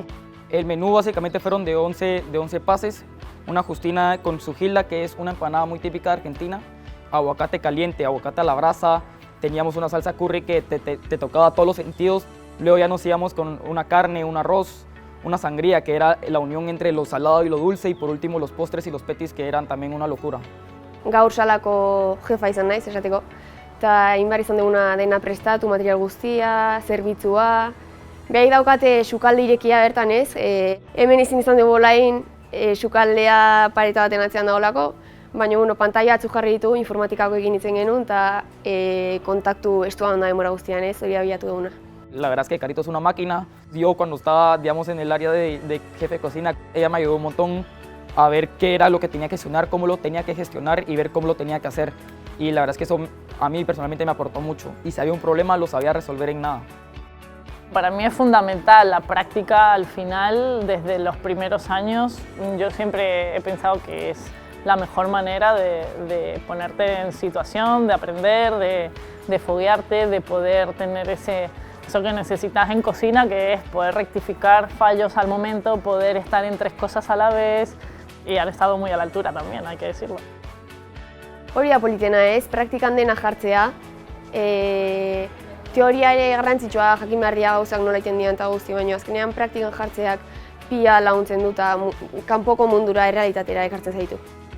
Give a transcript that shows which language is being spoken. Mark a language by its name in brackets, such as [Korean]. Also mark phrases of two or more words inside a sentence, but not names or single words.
[Spanish] El menú básicamente fueron de 11 pases, una justina con su gilda, que es una empanada muy típica de Argentina, aguacate caliente, aguacate a la brasa, teníamos una salsa curry que te tocaba todos los sentidos, luego ya nos íbamos con una carne, un arroz, una sangría, que era la unión entre lo salado y lo dulce, y por último los postres y los petis, que eran también una locura. [Basque] Gaur salako jefa izan naiz, esateko, eta egin behar izan duguna dena prestatu, material guztia, zerbitzua. Behar daukate sukalde irekia bertan ez, hemen izan dugu olain sukaldea pareta baten atzean dagoelako, baina pantaila batzuk jarri ditugu, informatikako egin itzen genuen, eta kontaktu estuan da demora guztian ez, hori abiatu duguna. [Spanish] La verdad es que Carito es una máquina. Yo cuando estaba, digamos, en el área de jefe de cocina, ella me ayudó un montón a ver qué era lo que tenía que gestionar, cómo lo tenía que gestionar y ver cómo lo tenía que hacer. Y la verdad es que eso a mí personalmente me aportó mucho. Y si había un problema, lo sabía resolver en nada. Para mí es fundamental la práctica al final, desde los primeros años. Yo siempre he pensado que es la mejor manera de ponerte en situación, de aprender, de foguearte, de poder tener eso que necesitas en cocina, que es poder rectificar fallos al momento, poder estar en 3 cosas a la vez, y han estado muy a la altura también, hay que decirlo. [Basque] Hori da politena ez, praktikan dena jartzea, teoria ere garrantzitsua jakin behar dira gauzak nola egiten dian eta guzti, baina azkenean praktikan jartzeak pila laguntzen du eta kanpoko mundura errealitatera ekartzen zaitu.